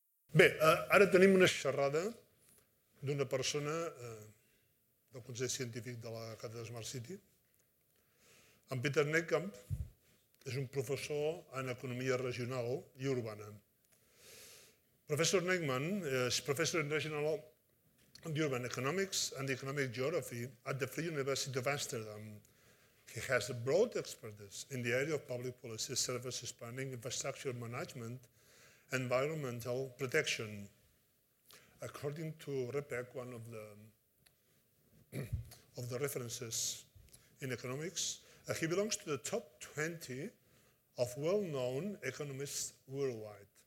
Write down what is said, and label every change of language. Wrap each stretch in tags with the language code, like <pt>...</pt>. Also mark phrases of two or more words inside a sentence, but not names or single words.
<ca>Bé, ara tenim una xerrada d'una persona del Consell Científic de la Càtedra Smart City. En Peter Nijkamp és un professor en economia regional i urbana.</ca> <en>Professor Nijkamp is Professor in Regional and Urban Economics and Economic Geography at the Free University of Amsterdam. He has a broad expertise in the area of public policy, services planning, infrastructure management, environmental protection. According to REPEC, one of the references in economics, he belongs to the top 20 of well-known economists worldwide.</en>